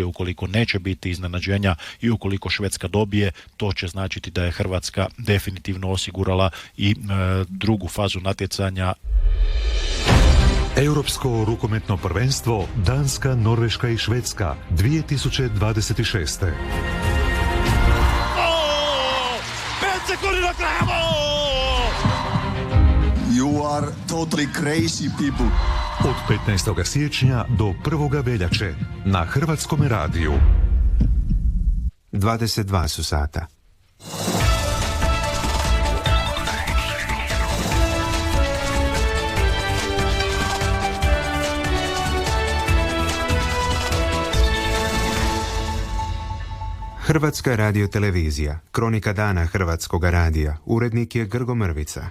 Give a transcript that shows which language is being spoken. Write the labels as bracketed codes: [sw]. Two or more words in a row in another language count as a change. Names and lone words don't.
[hr] Ukoliko neće biti iznenađenja i ukoliko Švedska dobije, to će značiti da je Hrvatska definitivno osigurala i drugu fazu natjecanja. Europsko rukometno prvenstvo Danska, Norveška i Švedska 2026. 5 sekundi do kraja! [en] You are totally crazy people. [hr] Od 15. siječnja do 1. veljače na Hrvatskom radiju. 22 su sata. Hrvatska radiotelevizija, kronika dana Hrvatskog radija, urednik je Grgo Mrvica.